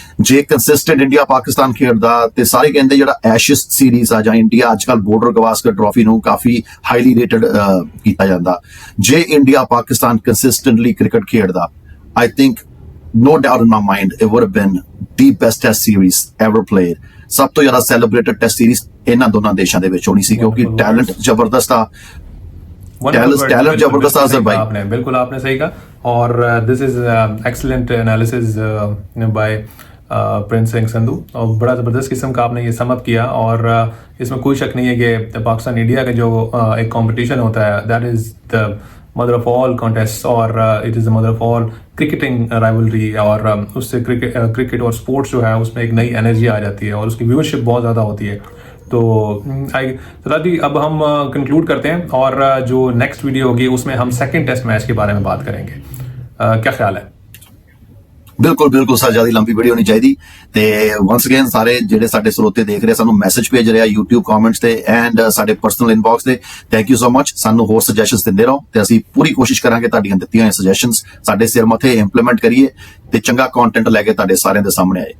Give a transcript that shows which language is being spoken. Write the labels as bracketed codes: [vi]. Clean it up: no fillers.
[pa] ਜੇ consistent India Pakistan ਖੇਡਦਾ ਤੇ ਸਾਰੇ ਕਹਿੰਦੇ ਜਿਹੜਾ ਐਸ਼ਜ਼ ਸੀਰੀਜ਼ ਆ ਜਾਂ ਇੰਡੀਆ ਅੱਜਕੱਲ ਬੋਰਡਰ ਗਵਾਸਕਰ ਟਰਾਫੀ ਨੂੰ ਕਾਫੀ ਹਾਈਲੀ ਰੇਟਡ ਕੀਤਾ ਜਾਂਦਾ ਜੇ ਇੰਡੀਆ ਪਾਕਿਸਤਾਨ ਕੰਸਿਸਟੈਂਟਲੀ ਕ੍ਰਿਕਟ ਖੇਡਦਾ [en] I think no doubt in my mind it would have been the best test series ever played [pa] ਸਭ ਤੋਂ ਜ਼ਿਆਦਾ ਸੈਲੀਬ੍ਰੇਟਡ ਟੈਸਟ ਸੀਰੀਜ਼ ਇਹਨਾਂ ਦੋਨਾਂ ਦੇਸ਼ਾਂ ਦੇ ਵਿੱਚ ਹੋਣੀ ਸੀ ਕਿਉਂਕਿ ਟੈਲੈਂਟ ਜ਼ਬਰਦਸਤ ਆ [hi] टैलेंट जबरदस्त असर भाई आपने बिल्कुल आपने सही कहा और [en] this is excellent analysis by [hi] Prince Singh Sandhu और बड़ा ज़बरदस्त किस्म का आपने ये सम अप किया और इसमें कोई शक नहीं है कि पाकिस्तान इंडिया का जो एक कंपटीशन होता है [en] that is the mother of all contest [hi] और [en] it is the mother of all cricketing rivalry [hi] और उससे क्रिकेट और स्पोर्ट्स जो है उसमें एक नई एनर्जी आ जाती है और उसकी व्यूअरशिप बहुत ज़्यादा होती है तो सदादी अब हम कंक्लूड करते हैं और जो नेक्स्ट वीडियो होगी उसमें हम सेकंड टेस्ट मैच के बारे में बात करेंगे क्या ख्याल है [pa] ਬਿਲਕੁਲ ਬਿਲਕੁਲ ਸਰ ਜਿਆਦਾ ਲੰਬੀ ਵੀਡੀਓ ਨਹੀਂ ਚਾਹੀਦੀ ਤੇ [en] once again [pa] ਸਾਰੇ ਜਿਹੜੇ ਸਾਡੇ ਸਰੋਤੇ ਦੇਖ ਰਹੇ ਸਾਨੂੰ ਮੈਸੇਜ ਭੇਜ ਰਹੇ ਆ YouTube ਕਮੈਂਟਸ ਤੇ ਐਂਡ ਸਾਡੇ ਪਰਸਨਲ ਇਨਬਾਕਸ ਤੇ [en] thank you so much [pa] ਸਾਨੂੰ ਹੋਰ ਸੁਜੈਸ਼ਨਸ ਦਿੰਦੇ ਰਹੋ ਤੇ ਅਸੀਂ ਪੂਰੀ ਕੋਸ਼ਿਸ਼ ਕਰਾਂਗੇ ਤੁਹਾਡੀਆਂ ਦਿੱਤੀਆਂ ਹੋਈਆਂ ਸੁਜੈਸ਼ਨਸ ਸਾਡੇ ਸਿਰ ਮੱਥੇ ਇੰਪਲੀਮੈਂਟ ਕਰੀਏ ਤੇ ਚੰਗਾ ਕੰਟੈਂਟ ਲੈ ਕੇ ਤੁਹਾਡੇ ਸਾਰਿਆਂ ਦੇ ਸਾਹਮਣੇ ਆਏ